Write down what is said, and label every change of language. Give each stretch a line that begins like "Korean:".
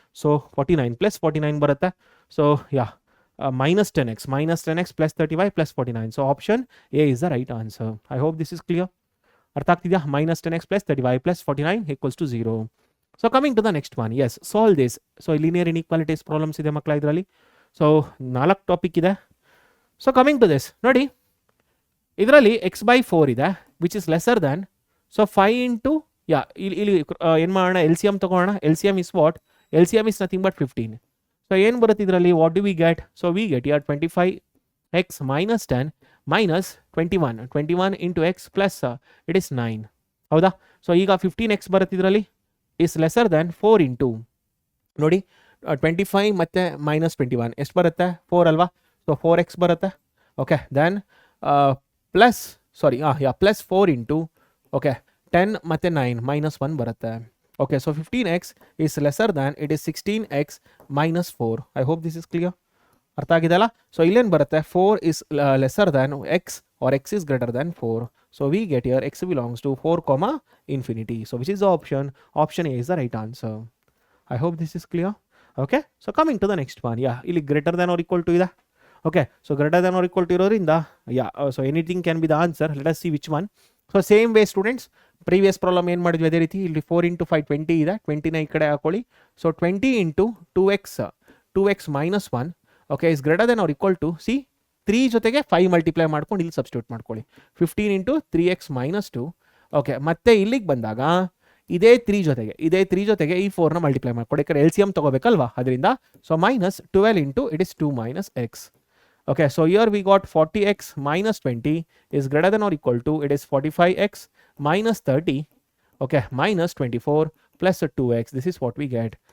English: So 49 plus 49 ಬರುತ್ತೆ. So minus 10x plus 30y plus 49. So option A is the right answer. I hope this is clear.
Kannada: ಅರ್ಥ ಆಗ್ತಿದೆಯಾ?
English: minus 10x plus 30y plus 49 equals to 0. So coming to the next one, yes, solve this.
Kannada: So
English: linear inequalities problems
Kannada: ಇದೆ ಮಕ್ಕಳ ಇದರಲ್ಲಿ. So 4 topic ಇದೆ. So
English: coming to this
Kannada: ನೋಡಿ, ಇದರಲ್ಲಿ x by 4 ಇದೆ
English: which is lesser than,
Kannada: so 5 into ಇಲ್ಲಿ ಏನು ಮಾಡೋಣ?
English: L C M ತಗೋಣ. L C M is what? L C M is nothing but 15.
Kannada: So ಏನು ಬರುತ್ತೆ ಇದರಲ್ಲಿ?
English: What do we get? So we get yeah 25x minus 10 minus 21 into x plus it is 9.
Kannada: ಹೌದಾ? So ಈಗ 15x ಬರುತ್ತೆ ಇದರಲ್ಲಿ,
English: is lesser than
Kannada: 4 into ನೋಡಿ 25 ಮತ್ತು minus 21 ಎಷ್ಟು ಬರುತ್ತೆ? 4 ಅಲ್ವಾ? ಸೊ 4x ಬರುತ್ತೆ.
English: Okay, then plus plus 4 into okay 10 ಮತ್ತು 9 minus 1 ಬರುತ್ತೆ. Okay, so 15x is lesser than, it is 16x minus 4. I hope this is clear.
Kannada: ಅರ್ಥ ಆಗಿದೆಲ್ಲ? ಸೊ ಇಲ್ಲೇನು ಬರುತ್ತೆ?
English: 4 is lesser than x or x is greater than 4. So we get here x belongs to 4 comma infinity. So which is the option? Option A is the right answer. I hope this is clear. Okay, so coming to the next one, ಇಲ್ಲಿ greater than or equal to ಇದೆ. Okay, so greater than or equal to
Kannada: ಇರೋದ್ರಿಂದ
English: so anything can be the answer. Let us see which one. So same way students,
Kannada: previous problem ಏನು ಮಾಡಿದ್ವಿ ಅದೇ ರೀತಿ. ಇಲ್ಲಿ 4 into 5 20 ಇದೆ, 20ನ ಈ ಕಡೆ ಹಾಕೊಳ್ಳಿ.
English: so 20 into 2x minus 1, okay, is greater than or equal to, see 3
Kannada: ಜೊತೆಗೆ 5 ಮಲ್ಟಿಪ್ಲೈ ಮಾಡ್ಕೊಂಡು ಇಲ್ಲಿ ಸಬ್ಸ್ಟಿಟ್ಯೂಟ್ ಮಾಡ್ಕೊಳ್ಳಿ.
English: 15 into 3x minus 2,
Kannada: ಓಕೆ, ಮತ್ತೆ ಇಲ್ಲಿಗೆ ಬಂದಾಗ ಇದೇ 3 ಜೊತೆಗೆ ಈ 4ನ ಮಲ್ಟಿಪ್ಲೈ ಮಾಡ್ಕೊಳ್ಳಿ, ಯಾಕಂದ್ರೆ ಎಲ್ ಸಿ ಎಮ್ ತಗೋಬೇಕಲ್ವಾ ಅದರಿಂದ.
English: So minus 12 into it is 2 minus x. Okay, so here we got 40x minus 20 is greater than or equal to, it is 45x minus 30, okay, minus 24 plus 2x. This is what we get.